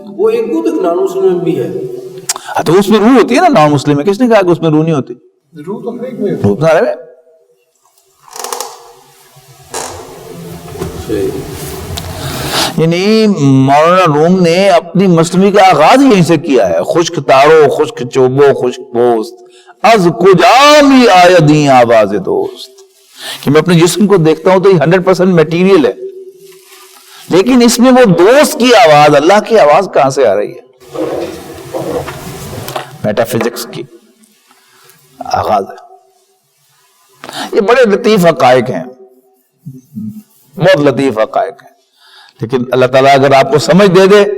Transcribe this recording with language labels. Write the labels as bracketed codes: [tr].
[ur] وہ ایک وہ تو نان مسلم میں بھی ہے. تو اس میں روح ہوتی ہے نا, نان مسلم میں کس نے کہا کہ اس میں روح نہیں ہوتی؟ روح تو ہر ایک میں روح تو سارے میں. یعنی مولانا روم نے اپنی مصنوعی کا آغاز یہیں سے کیا ہے. [fa] خشک تارو, خشک چوبو, خشک پوست, از کجا می آیدیں آواز دوست. [ur] کہ میں اپنے جسم کو دیکھتا ہوں تو یہ 100% میٹیریل ہے, لیکن اس میں وہ دوست کی آواز, اللہ کی آواز کہاں سے آ رہی ہے؟ میٹا فزکس کی آغاز ہے. یہ بڑے لطیف حقائق ہیں, بہت لطیف حقائق ہیں, لیکن اللہ تعالیٰ اگر آپ کو سمجھ دے دے.